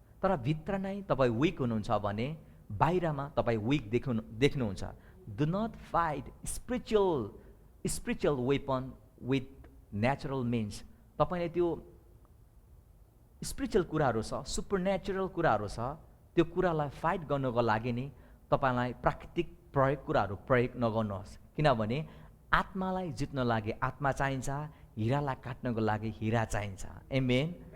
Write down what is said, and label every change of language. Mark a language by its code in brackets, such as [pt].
[ne] तर भित्र नै तपाईँ विक हुनुहुन्छ भने बाहिरमा तपाईँ विक देख्नुहुन्छ। [en] Do not fight spiritual weapon with natural means. [ne] तपाईँले त्यो स्पिरिचुअल कुराहरू छ, सुपरनेचुरल कुराहरू छ, त्यो कुरालाई फाइट गर्नको लागि नि तपाईँलाई प्राकृतिक कुराहरू प्रयोग नगर्नुहोस्। किनभने आत्मालाई जित्न लागि आत्मा चाहिन्छ, हिरालाई काट्नको लागि हिरा चाहिन्छ। आमेन।